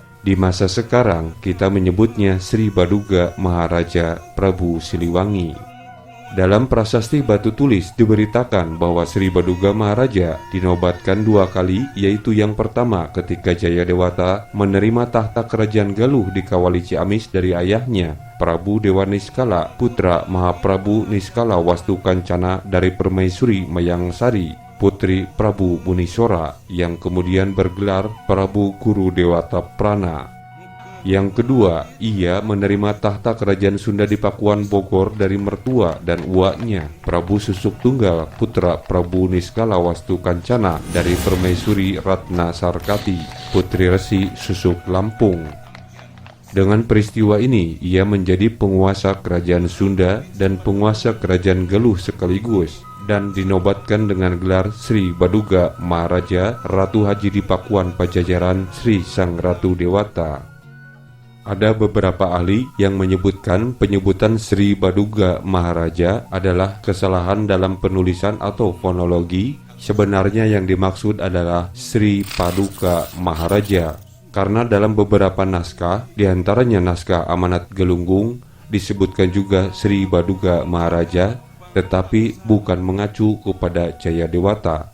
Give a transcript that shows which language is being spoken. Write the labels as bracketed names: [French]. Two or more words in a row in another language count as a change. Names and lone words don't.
[Indonesian] Di masa sekarang kita menyebutnya Sri Baduga Maharaja Prabu Siliwangi. Dalam prasasti batu tulis diberitakan bahwa Sri Baduga Maharaja dinobatkan 2 kali, yaitu yang pertama ketika Jayadewata menerima tahta Kerajaan Galuh di Kawali Ciamis dari ayahnya, Prabu Dewa Niskala, putra Mahaprabu Niskala Wastu Kancana dari Permaisuri Mayangsari, putri Prabu Munisora, yang kemudian bergelar Prabu Guru Dewata Prana. Yang kedua, ia menerima tahta Kerajaan Sunda di Pakuan Bogor dari mertua dan uaknya, Prabu Susuk Tunggal, putra Prabu Niskala Wastu Kancana dari Permaisuri Ratna Sarkati, putri Resi Susuk Lampung. Dengan peristiwa ini, ia menjadi penguasa Kerajaan Sunda dan penguasa Kerajaan Galuh sekaligus, dan dinobatkan dengan gelar Sri Baduga Maharaja Ratu Haji di Pakuan Pajajaran Sri Sang Ratu Dewata. Ada beberapa ahli yang menyebutkan penyebutan Sri Baduga Maharaja adalah kesalahan dalam penulisan atau fonologi. Sebenarnya yang dimaksud adalah Sri Paduka Maharaja, karena dalam beberapa naskah, diantaranya naskah Amanat Gelunggung, disebutkan juga Sri Baduga Maharaja, tetapi bukan mengacu kepada Jayadewata.